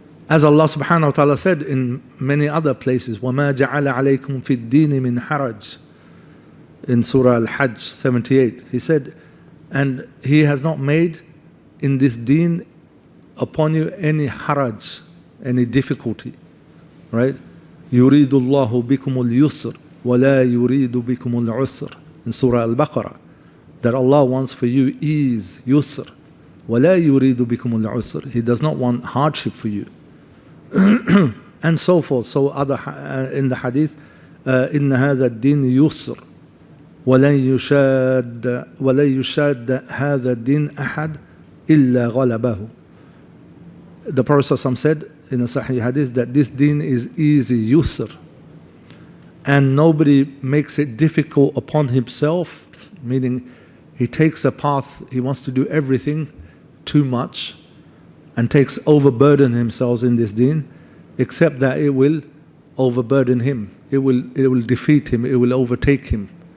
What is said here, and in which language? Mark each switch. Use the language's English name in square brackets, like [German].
[English] As Allah subhanahu wa ta'ala said in many other places, [Arabic] وَمَا جَعَلَ عَلَيْكُمْ فِي الدِّينِ مِنْ حَرَجٍ, [English] in Surah Al-Hajj 78, He said, and He has not made in this deen upon you any haraj, any difficulty, right? [Arabic] يُرِيدُ اللَّهُ بِكُمُ الْيُسْرِ وَلَا يُرِيدُ بِكُمُ الْعُسْرِ, [English] in Surah Al-Baqarah, that Allah wants for you ease, yusr, [Arabic] وَلَا يُرِيدُ بِكُمُ الْعُسْرِ, [English] He does not want hardship for you. And so forth. So other in the hadith, [Arabic] إِنَّ هَذَا الدِّينِ يُسْرِ وَلَا يُشَادَّ هَذَا الدِّينِ أَحَدٍ إِلَّا غَلَبَهُ. [English] The Prophet ﷺ said in a Sahih hadith that this deen is easy, yusr, and nobody makes it difficult upon himself, meaning he takes a path, he wants to do everything too much and takes overburden himself in this deen, except that it will overburden him, it will defeat him, it will overtake him.